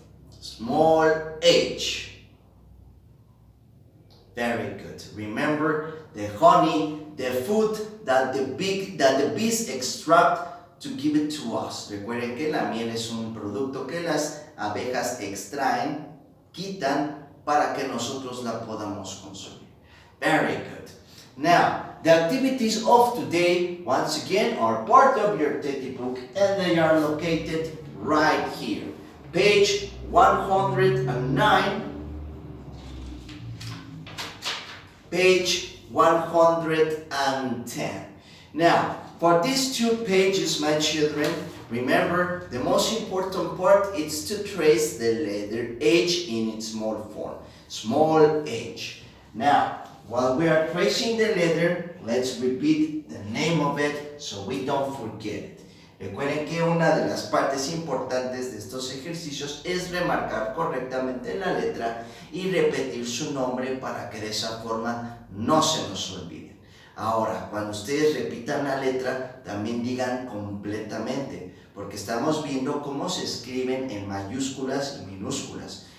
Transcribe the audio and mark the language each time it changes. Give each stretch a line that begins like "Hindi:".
English: Small h. Very good. Remember, the honey, the food that the bees extract to give it to us.
Spanish: Recuerden que la miel es un producto que las abejas extraen, quitan para que nosotros la podamos consumir.
English: Very good. Now, the activities of today, once again, are part of your textbook and they are located right here. Page 109, page 110. Now, for these 2 pages, my children, remember, the most important part is to trace the letter H in its small form. Small h. Now, while we are tracing the letter, let's repeat the name of it so we don't forget it.
Spanish: Recuerden que una de las partes importantes de estos ejercicios es remarcar correctamente la letra y repetir su nombre para que de esa forma no se nos olvide. Ahora, cuando ustedes repitan la letra, también digan completamente, porque estamos viendo cómo se escriben en mayúsculas y minúsculas.